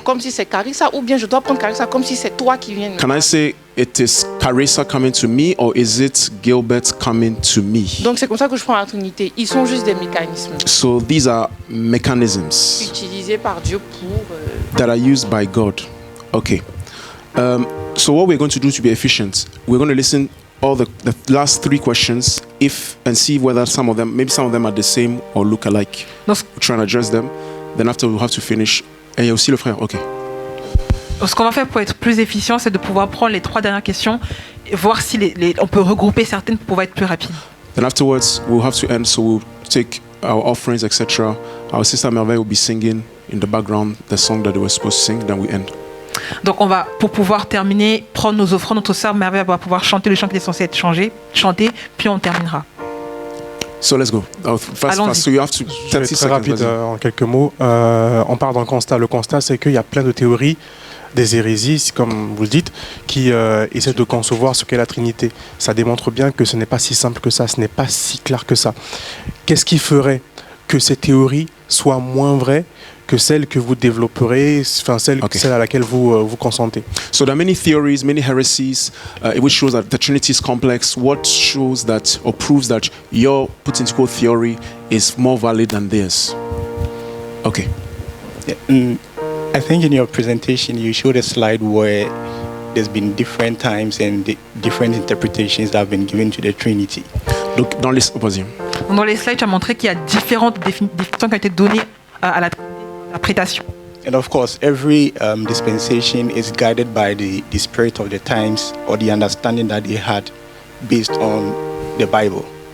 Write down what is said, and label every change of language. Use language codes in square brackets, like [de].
[fr] comme si c'est Carissa, ou bien je dois prendre Carissa comme si c'est toi qui viens. [en] Can I say it is Carissa coming to me or is it Gilbert coming to me? [fr] Donc c'est comme ça que je prends la Trinité. Ils sont juste des mécanismes [en] So these are mechanisms [fr] utilisés par Dieu pour. [en] that are used by God. Okay. So what we're going to do to be efficient, we're going to listen all the last 3 questions and see whether maybe some of them are the same or look alike. [fr] Non, [en] We'll try and address them. Then after we'll have to finish. [fr] Et il y a aussi le frère. Okay. ce qu'on va faire pour être plus efficient, c'est de pouvoir prendre les 3 dernières questions et voir si on peut regrouper certaines pour pouvoir être plus rapide. [en] Then afterwards we'll have to end. So we'll take our offerings, etc. Our sister Merveille will be singing in the background the song that they were supposed to sing. Then we end. [fr] Donc on va, pour pouvoir terminer, prendre nos offrandes. Notre sœur Merveille va pouvoir chanter le chant qui est censé être chanté, puis on terminera. [en] So let's go. Fast. So you have to. [fr] Je vais être très rapide en quelques mots. On part dans le constat. Le constat, c'est qu'il y a plein de théories, des hérésies, comme vous le dites, qui essaient de concevoir ce qu'est la Trinité. Ça démontre bien que ce n'est pas si simple que ça, ce n'est pas si clair que ça. Qu'est-ce qui ferait que ces théories soient moins vraies que celle que vous développerez, enfin celle à laquelle vous consentez? [en] So there are many theories, many heresies, which shows that the Trinity is complex. What shows that or proves that your put into quote theory is more valid than theirs? Okay. I think in your presentation you showed a slide where there's been different times and different interpretations that have been given to the Trinity. [fr] Donc dans les slides, tu as montré qu'il y a différentes définitions qui ont été données à l'interprétation. [en] And of course, every dispensation is guided by the spirit of the times or the understanding that they had based on the Bible.